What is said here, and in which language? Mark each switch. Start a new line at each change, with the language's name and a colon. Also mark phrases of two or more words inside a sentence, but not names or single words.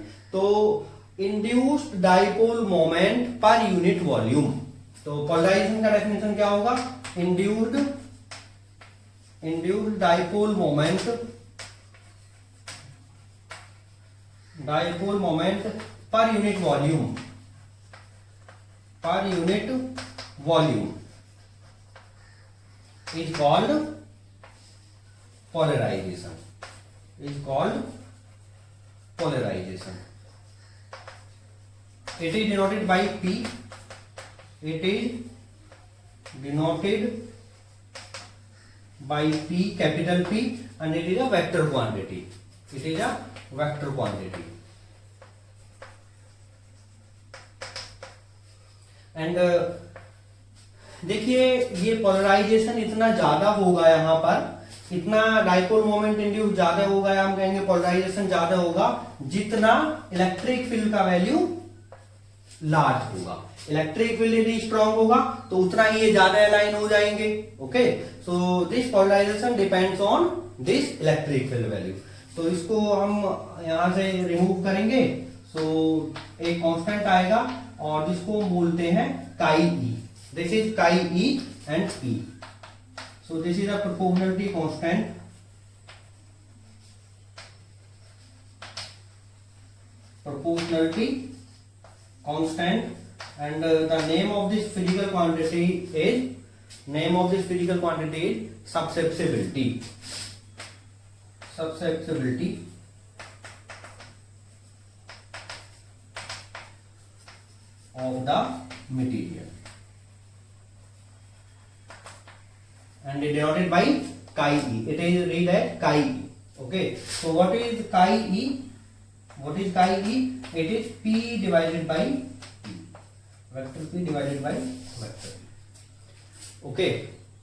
English: तो induced dipole moment per unit volume,
Hindi: तो पोलराइजेशन का डेफिनेशन क्या होगा,
English: induced dipole moment per unit volume is called polarization, It is denoted by P, capital P, and it is a vector quantity,
Hindi: and देखिए ये पोलराइजेशन इतना ज्यादा होगा, यहाँ पर इतना
English: dipole moment induce
Hindi: ज्यादा होगा, हम कहेंगे पोलराइजेशन ज्यादा होगा जितना
English: electric field
Hindi: का
English: value large
Hindi: होगा।
English: electric field
Hindi: यदि स्ट्रांग होगा तो उतना ही ये ज्यादा अलाइन हो जाएंगे।
English: ओके, so this polarization depends on this electric field value.
Hindi: तो इसको हम यहां से रिमूव करेंगे, so एक कांस्टेंट आएगा और जिसको हम बोलते हैं
English: chi e. This is chi e and e. So this is a proportionality constant. Proportionality constant, and the name of this physical quantity is susceptibility. Susceptibility of the material, and it denoted by chi e. It is read as chi e. Okay, so what is chi e? What is chi e? It is P divided by P. Vector P divided by vector P. Okay.